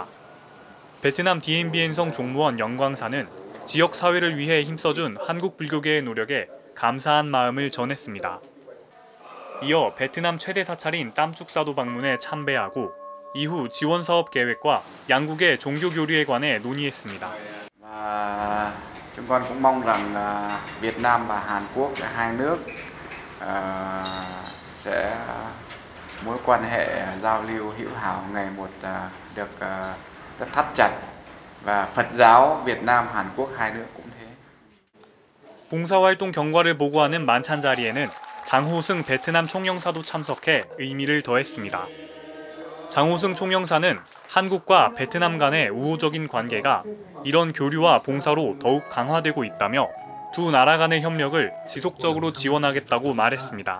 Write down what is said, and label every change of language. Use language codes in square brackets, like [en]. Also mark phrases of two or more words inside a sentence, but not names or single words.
[ko] 베트남 디엠비엔성 종무원 영광사는 지역 사회를 위해 힘써준 한국 불교계의 노력에 감사한 마음을 전했습니다. 이어 베트남 최대 사찰인 땀죽사도 방문해 참배하고 이후 지원 사업 계획과 양국의 종교 교류에 관해 논의했습니다. [vi] Chúng con cũng mong rằng Việt Nam và Hàn Quốc hai nước sẽ mối quan hệ giao lưu hữu hảo ngày một được rất thắt chặt và Phật giáo Việt Nam Hàn Quốc hai nước cũng thế. [ko] 봉사활동 경과를 보고하는 만찬 자리에는 장호승 베트남 총영사도 참석해 의미를 더했습니다. 장호승 총영사는 한국과 베트남 간의 우호적인 관계가 이런 교류와 봉사로 더욱 강화되고 있다며 두 나라 간의 협력을 지속적으로 지원하겠다고 말했습니다.